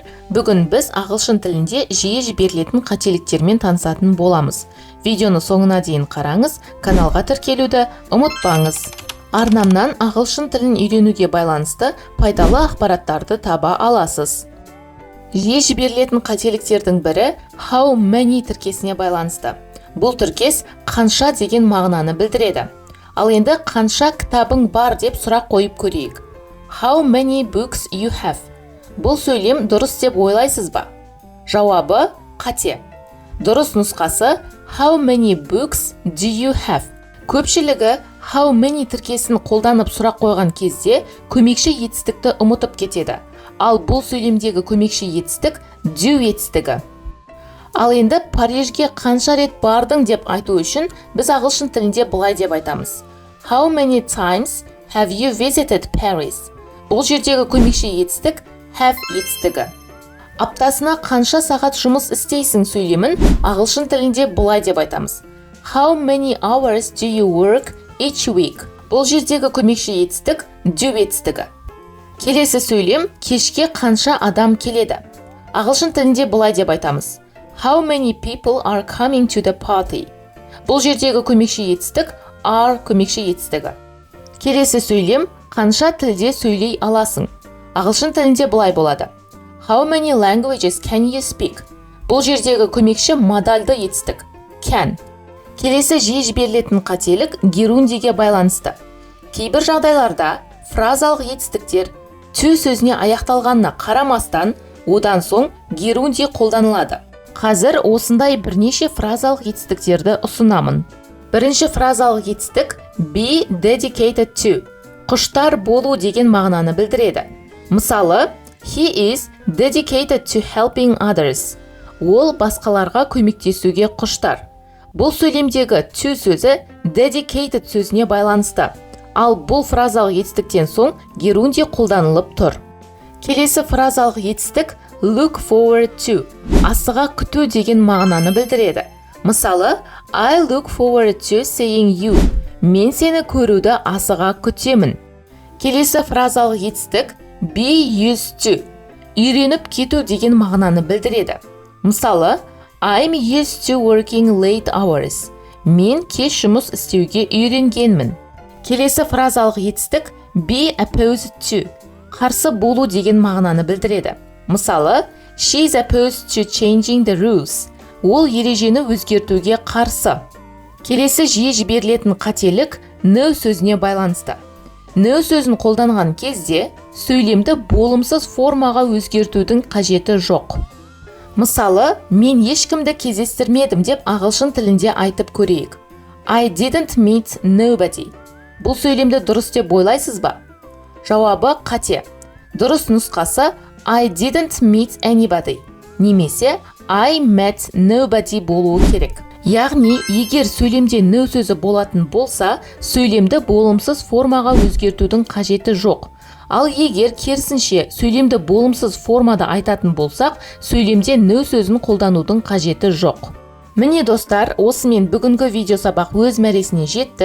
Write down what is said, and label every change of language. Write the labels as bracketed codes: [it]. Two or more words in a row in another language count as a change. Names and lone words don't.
[kk] Бүгін біз ағылшын тілінде жиі жіберілетін қателіктермен танысатын боламыз. Видеоны соңына дейін қараңыз, каналға тіркелуді ұмытпаңыз. Арнамнан ағылшын тілін үйренуге байланысты пайдалы ақпараттарды таба аласыз. Жиі жіберілетін қателіктердің бірі [en] how many [kk] тіркесіне байланысты. Бұл тіркес қанша деген мағынаны білдіреді. Ал енді қанша кітабың бар деп сұрақ қойып көрейік. [en] How many books you have? [kk] Бұл сөйлем дұрыс деп ойлайсыз ба? Жауабы қате. Дұрыс нұсқасы [en] how many books do you have? [kk] Көпшілігі [en] how many [kk] тіркесін қолданып сұрақ қойған кезде көмекші етістікті ұмытып кетеді. Ал бұл сөйлемдегі көмекші етістік do етістігі. Ал енді Парижге қанша рет бардың деп айту үшін біз ағылшын тілінде былай деп айтамыз. [en] How many times have you visited Paris? [kk] Бұл жердегі көмекші етістік have етістігі. Аптасына қанша сағат жұмыс істейсің сөйлемін ағылшын тілінде былай деп айтамыз. [en] How many hours do you work each week? [kk] Бұл жердегі көмекші етістік do етістігі. Келесі сөйлем кешке қанша адам келеді? Ағылшын тілінде былай деп айтамыз. [en] How many people are coming to the party? [kk] Бұл жердегі көмекші етістік are көмекші етістігі. Келесі сөйлем қанша тілде сөйлей аласың? Ағылшын тілінде былай болады. [en] How many languages can you speak? [kk] Бұл жердегі көмекші модальды етістік can. Келесі жиі жіберілетін қателік герундиге байланысты. Кейбір жағдайларда фразалық етістіктер to сөзіне аяқталғанына қарамастан, одан соң герунди қолданылады. Қазір осындай бірнеше фразалық етістіктерді ұсынамын. Бірінші фразалық етістік [en] be dedicated to. [kk] Құштар болу деген мағынаны білдіреді. Мысалы, [en] he is dedicated to helping others. [kk] Ол басқаларға көмектесуге құштар. Бұл сөйлемдегі to сөзі dedicated сөзіне байланысты. Ал бұл фразалық етістіктен соң герунди қолданылып тұр. Келесі фразалық етістік [en] look forward to. [kk] Асыға күту деген мағынаны білдіреді. Мысалы, [en] I look forward to seeing you. [kk] Мен сені көруді асыға күтемін. Келесі фразалық етістік [en] be used to. [kk] Үйреніп кету деген мағынаны білдіреді. Мысалы, [en] I'm used to working late hours. [kk] Мен кеш жұмыс істеуге үйренгенмін. Келесі фразалық етістік [en] be opposed to. [kk] Қарсы болу деген мағынаны білдіреді. Мысалы, [en] she's opposed to changing the rules. [kk] Ол ережені өзгертуге қарсы. Келесі жиі жіберілетін қателік no сөзіне байланысты. No сөзін қолданған кезде сөйлемді болымсыз формаға өзгертудің қажеті жоқ. Мысалы, мен ешкімді кездестірмедім деп ағылшын тілінде айтып көрейік. [en] I didn't meet nobody. [kk] Бұл сөйлемді дұрыс деп ойлайсыз ба? Жауабы қате. Дұрыс нұсқасы [en] I didn't meet anybody. [kk] Немесе [en] I met nobody [kk] болуы керек. Яғни, егер сөйлемде no сөзі болатын болса, сөйлемді болымсыз формаға өзгертудің қажеті жоқ. Ал егер керісінше сөйлемді болымсыз формада айтатын болсақ, сөйлемде no сөзін қолданудың қажеті жоқ. Міне достар, осымен бүгінгі видео сабақ өз мәресіне жетті.